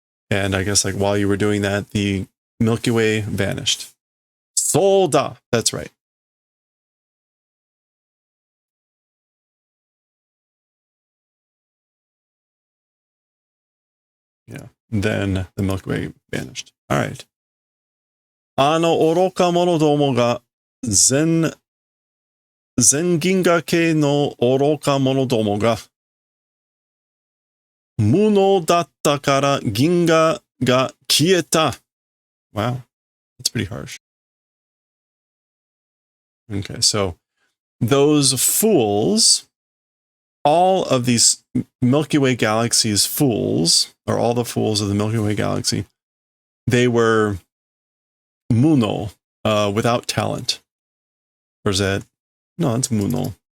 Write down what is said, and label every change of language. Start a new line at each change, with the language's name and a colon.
English: And I guess like while you were doing that, the Milky Way vanished. So da. That's right. Yeah. Then the Milky Way vanished. All right.
Japanese: あの愚か者どもが全銀河系の愚か者どもが無能だったから銀河が消えた.
English: Wow. That's pretty harsh. Okay, so those fools, all of these Milky Way galaxy's fools, or all the fools of the Milky Way galaxy, they were muno, without talent. Or is that? No, it's muno.